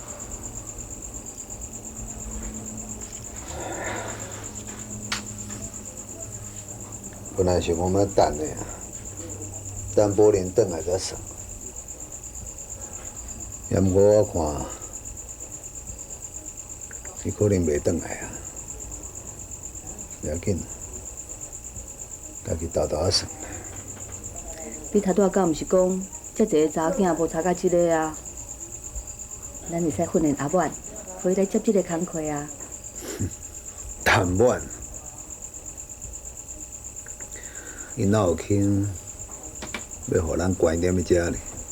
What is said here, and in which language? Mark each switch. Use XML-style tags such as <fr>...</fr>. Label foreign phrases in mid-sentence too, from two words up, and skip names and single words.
<nan>本来想讲要等的啊，等宝莲转来才算。也毋过我看，伊可能袂转来啊。不要紧，家己豆豆啊算。你头拄仔敢毋是讲，遮一个查某囝无差到即个啊？咱会使训练阿婉，可以来接即个工课啊。谈晚，伊哪有肯要互咱关踮喺遮呢？</nan>